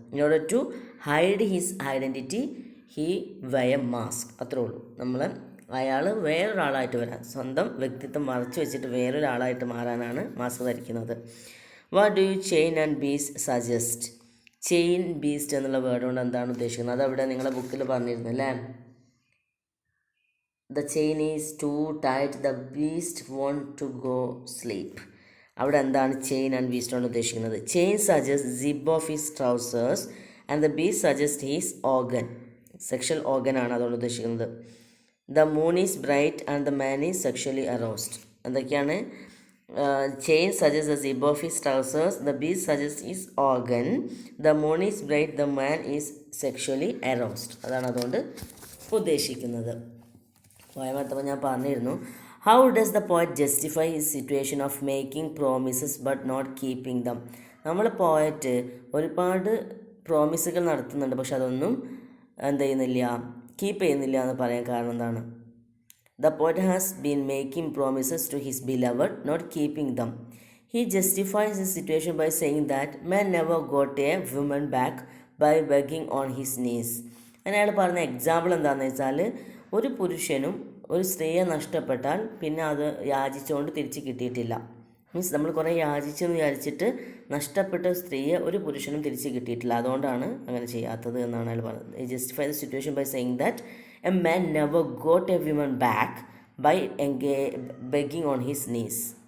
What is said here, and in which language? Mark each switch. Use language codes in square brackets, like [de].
[en] In order to hide his identity, he wear mask. [ml] അത്രേ ഉള്ളൂ. നമ്മൾ അയാൾ വേറൊരാളായിട്ട് വരാൻ, സ്വന്തം വ്യക്തിത്വം മറച്ചു വെച്ചിട്ട് വേറൊരാളായിട്ട് മാറാനാണ് മാസ്ക് ധരിക്കുന്നത്. [en] What do you chain and beast suggest? [ml] Chain beast എന്നുള്ള വേർഡ് കൊണ്ട് എന്താണ് ഉദ്ദേശിക്കുന്നത്? അതവിടെ നിങ്ങളെ ബുക്കിൽ പറഞ്ഞിരുന്നു അല്ലേ? [en] The chain is too tight, the beast won't to go sleep. [ml] അവിടെ എന്താണ് ചെയിൻ ആൻഡ് ബീസ്റ്റ് കൊണ്ട് ഉദ്ദേശിക്കുന്നത്? [en] Chain suggest zip of his trousers and the beast suggest his organ. [ml] Sexual organ ആണ് അതുകൊണ്ട് ഉദ്ദേശിക്കുന്നത്. [en] The moon is bright and the man is sexually aroused. [ml] എന്തൊക്കെയാണ്? [en] Chain suggest the zip of his trousers, the beast suggest his organ, the moon is bright, the man is sexually aroused. [ml] അതാണ് അതുകൊണ്ട് ഉദ്ദേശിക്കുന്നത്. പോയമത്തപ്പോൾ ഞാൻ പറഞ്ഞിരുന്നു. [en] How does the poet justify his situation of making promises but not keeping them? [ml] നമ്മൾ poet ഒരുപാട് പ്രോമിസുകൾ നടത്തുന്നുണ്ട്, പക്ഷെ അതൊന്നും എന്ത് ചെയ്യുന്നില്ല, കീപ്പ് ചെയ്യുന്നില്ല എന്ന് പറയാൻ കാരണം എന്താണ്? [en] The poet has been making promises to his beloved, not keeping them. He justifies his situation by saying that man never got a woman back by begging on his knees. [ml] അയാൾ പറഞ്ഞ example എന്താണെന്ന് വെച്ചാൽ, ഒരു പുരുഷനും ഒരു സ്ത്രീയെ നഷ്ടപ്പെട്ടാൽ പിന്നെ അത് യാചിച്ചുകൊണ്ട് തിരിച്ച് കിട്ടിയിട്ടില്ല. മീൻസ് നമ്മൾ കുറേ യാചിച്ചെന്ന് വിചാരിച്ചിട്ട് നഷ്ടപ്പെട്ട സ്ത്രീയെ ഒരു പുരുഷനും തിരിച്ച് കിട്ടിയിട്ടില്ല. അതുകൊണ്ടാണ് അങ്ങനെ ചെയ്യാത്തത് എന്നാണ് അയാൾ പറഞ്ഞത്. [en] Justify the situation by saying that a man never got a women back by begging on his knees.